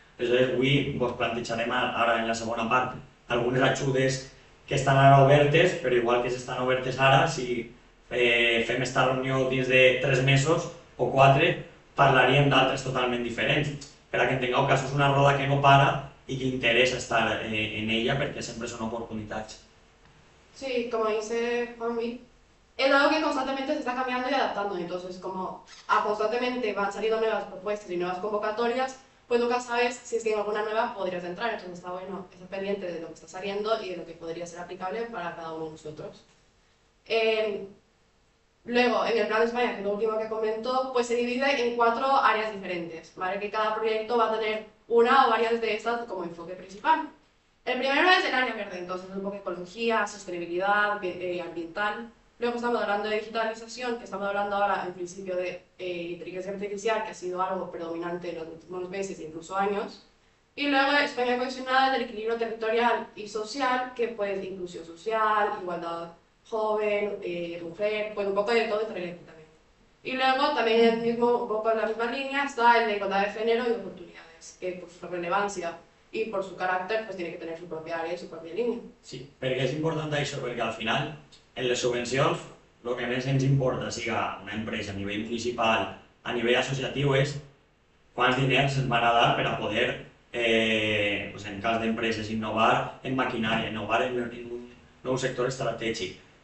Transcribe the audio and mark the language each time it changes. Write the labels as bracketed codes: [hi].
[ca] Aleshores, avui vos plantejarem ara en la segona part algunes ajudes que estan ara obertes, però igual que estan obertes ara, si fem aquesta reunió dins de 3 mesos o 4, parlaríem d'altres totalment diferents, per a que entengueu que això és una roda que no para [es] y que interesa estar en ella porque siempre son oportunidades. Sí, como dice Juanmi, es algo que constantemente se está cambiando y adaptando, entonces como constantemente van saliendo nuevas propuestas y nuevas convocatorias, pues nunca sabes si es que en alguna nueva podrías entrar, entonces está bueno estar pendiente de lo que está saliendo y de lo que podría ser aplicable para cada uno de nosotros. Luego, en el Plan de España, que es lo último que comentó, pues se divide en 4 áreas diferentes, ¿vale? Que cada proyecto va a tener una o varias de estas como enfoque principal. El primero es el área verde, entonces un poco de ecología, sostenibilidad, ambiental. Luego estamos hablando de digitalización, que estamos hablando ahora en principio de inteligencia artificial, que ha sido algo predominante en los últimos meses e incluso años. Y luego España cohesionada del equilibrio territorial y social, que pues inclusión social, igualdad joven, mujer, pues un poco de todo también. Y luego también en el mismo, un poco en la misma línea está el de igualdad de género y oportunidades, que por su relevancia y por su carácter pues tiene que tener su propia área y su propia línea. [ca] Sí, perquè és important això, perquè al final en les subvencions el que més ens importa, siga una empresa a nivell municipal, a nivell associatiu, és quants diners ens van a dar per a poder, pues en cas d'empreses, innovar en maquinària, innovar en un nou sector estratègic.